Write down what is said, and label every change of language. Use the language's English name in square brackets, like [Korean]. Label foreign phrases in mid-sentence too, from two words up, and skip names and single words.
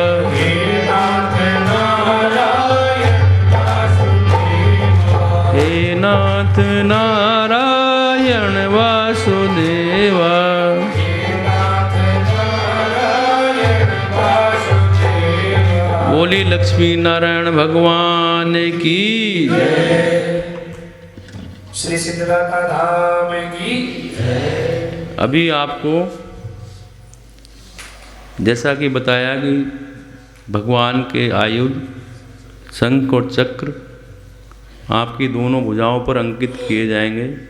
[Hindi] हे नाथ नारायण वासुदेवा। बोली लक्ष्मी नारायण भगवान की श्री सिद्धदाता धाम की। अभी आपको जैसा कि बताया कि भगवान के आयुध शंख और चक्र आपकी दोनों भुजाओं पर अंकित किए जाएंगे।